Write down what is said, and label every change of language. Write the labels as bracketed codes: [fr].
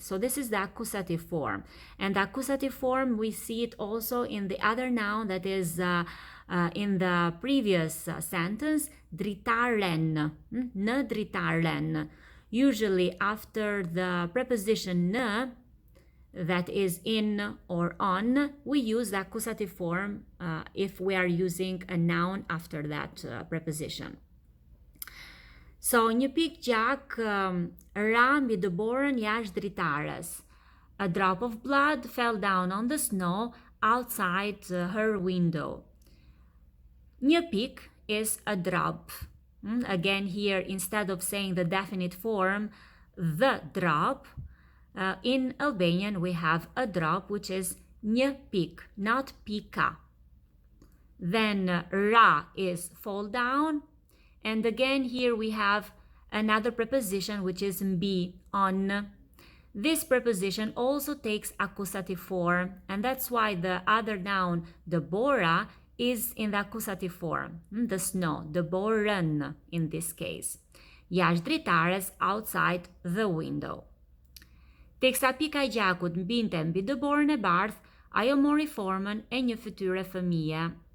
[en] So this is the accusative form. And the accusative form, we see it also in the other noun that is in the previous sentence, dritaren, [sq] në dritaren. [en] Usually after the preposition në, that is in or on, we use the accusative form if we are using a noun after that preposition. [sq] So, një pikë gjak ra mbi dëborën jashtë dritares. [en] A drop of blood fell down on the snow outside her window. [sq] Një pik [en] is a drop. Again, here, instead of saying the definite form, the drop, in Albanian we have a drop, which is një pik, not pika. Then ra is fall down. And again, here we have another preposition, which is mbi, on. This preposition also takes accusative form, and that's why the other noun, Deborah, is in the accusative form. The snow, Deborën in this case. [sq] Jashtë dritares, [en] outside the window. [sq] Teksa pika e gjakut mbinte mbi Deborën e bardh, ajo mori formën e një fytyre fëmije.